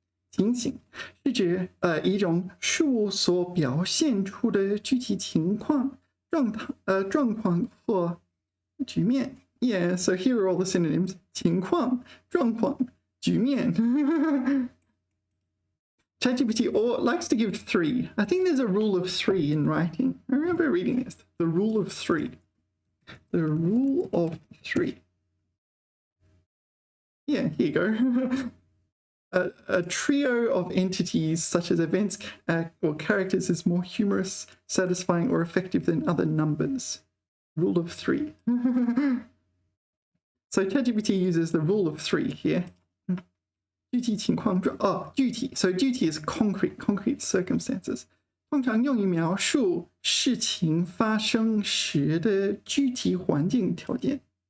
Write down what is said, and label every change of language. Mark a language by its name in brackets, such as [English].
[Chinese] 情形是指一种事物所表现出的具体情况、状况或局面。 [English] Yeah, so here are all the synonyms: [Chinese] 情况、状况、局面。 [English] ChatGPT likes to give 3. I think there's a rule of 3 in writing. I remember reading this. The rule of 3. The rule of 3. Yeah, here you go. A trio of entities such as events or characters is more humorous, satisfying, or effective than other numbers. Rule of 3. So ChatGPT uses the rule of 3 here. [Chinese] 具体情况具体 [English] So 具体 is concrete circumstances. [Chinese] 通常用于描述事情发生时的具体环境条件。